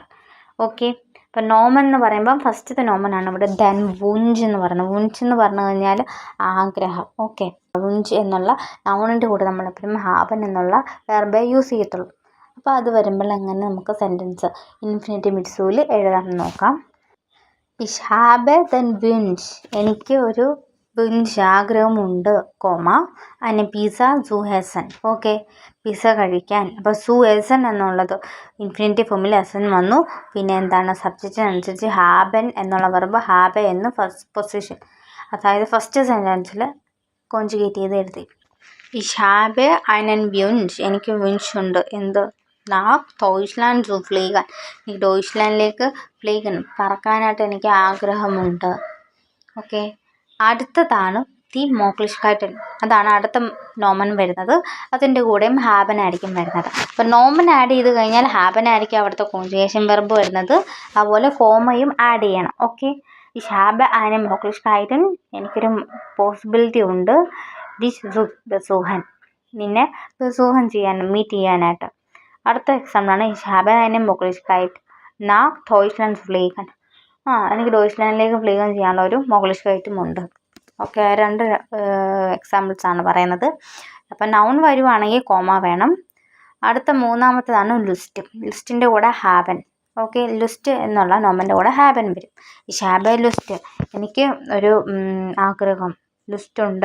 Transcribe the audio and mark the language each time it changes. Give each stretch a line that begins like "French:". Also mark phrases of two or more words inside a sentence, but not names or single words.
Malayalam: ഓക്കെ, അപ്പം നോമൻ എന്ന് പറയുമ്പം ഫസ്റ്റത്തെ നോമനാണ് ഇവിടെ.
German: den Wunsch
Malayalam: എന്ന് പറയുന്നത്. വുഞ്ച് എന്ന് പറഞ്ഞു കഴിഞ്ഞാൽ ആഗ്രഹം. ഓക്കെ, വുഞ്ച് എന്നുള്ള നൗണിൻ്റെ കൂടെ നമ്മളെപ്പോഴും ഹാബൻ എന്നുള്ള വെർബേ യൂസ് ചെയ്യത്തുള്ളൂ. അപ്പോൾ അത് വരുമ്പോൾ അങ്ങനെ നമുക്ക് സെൻറ്റൻസ് ഇൻഫിനിറ്റ് മിറ്റ്സുവിൽ എഴുതാൻ നോക്കാം.
German: Ich habe den Wunsch,
Malayalam: എനിക്ക് ഒരു wünsche ആഗ്രഹമുണ്ട് അതിന്
German: Pizza zu essen.
Malayalam: ഓക്കെ, പിസ്സ കഴിക്കാൻ. അപ്പോൾ
German: zu essen
Malayalam: എന്നുള്ളത് ഇൻഫിനിറ്റീവ് ഫോമിൽ എസൻ വന്നു. പിന്നെ എന്താണ് സബ്ജക്റ്റിനനുസരിച്ച് ഹാബൻ എന്നുള്ള വെർബ് ഹാബെ എന്ന് ഫസ്റ്റ് പൊസിഷൻ, അതായത് ഫസ്റ്റ് സെൻറ്റൻസിൽ കോൺജുഗേറ്റ് ചെയ്ത് എഴുതി.
German: Ich habe einen Wunsch.
Malayalam: എനിക്ക് വിൻഷ് ഉണ്ട്. എന്ത്?
German: nach Deutschland zu fliegen.
Malayalam: എനിക്ക് ഡോയ്ച്ച്ലാൻഡിലേക്ക് പറക്കാനായിട്ട് എനിക്ക് ആഗ്രഹമുണ്ട്. ഓക്കെ, അടുത്തതാണ്
German: die Möglichkeiten.
Malayalam: അതാണ് അടുത്ത നോമൻ വരുന്നത്. അതിൻ്റെ കൂടെയും ഹാബൻ ആയിരിക്കും വരുന്നത്. അപ്പോൾ നോമൻ ആഡ് ചെയ്ത് കഴിഞ്ഞാൽ ഹാബൻ ആയിരിക്കും അവിടുത്തെ കോൺജുഗേഷൻ വെർബ് വരുന്നത്. അതുപോലെ കോമയും ആഡ് ചെയ്യണം. ഓക്കെ,
German: Ich habe eine Möglichkeiten
Malayalam: എനിക്കൊരു പോസിബിലിറ്റി ഉണ്ട്.
German: dich besuchen,
Malayalam: നിന്നെ ബസൂഹൻ മീറ്റ് ചെയ്യാനായിട്ട്. അടുത്ത എക്സാമ്പിളാണ്
German: Ich habe eine Möglichkeit nach Deutschland fliegen.
Malayalam: എനിക്ക് ഡോയ്ച്ച്ലാൻഡിലേക്ക് ഫ്ലീഗൻ ചെയ്യാനുള്ള ഒരു മോക്ലിഷ്കൈറ്റും ഉണ്ട്. ഓക്കെ, 2 എക്സാമ്പിൾസാണ് പറയുന്നത്. അപ്പം നൗൺ വരുവാണെങ്കിൽ കോമ വേണം. അടുത്ത മൂന്നാമത്തേതാണ് ലുസ്റ്റ്. ലുസ്റ്റിൻ്റെ കൂടെ ഹാബൻ. ഓക്കെ, ലുസ്റ്റ് എന്നുള്ള നോമൻ്റെ കൂടെ ഹാബൻ വരും.
German: Ich habe Lust,
Malayalam: എനിക്ക് ഒരു ആഗ്രഹം, ലുസ്റ്റുണ്ട്.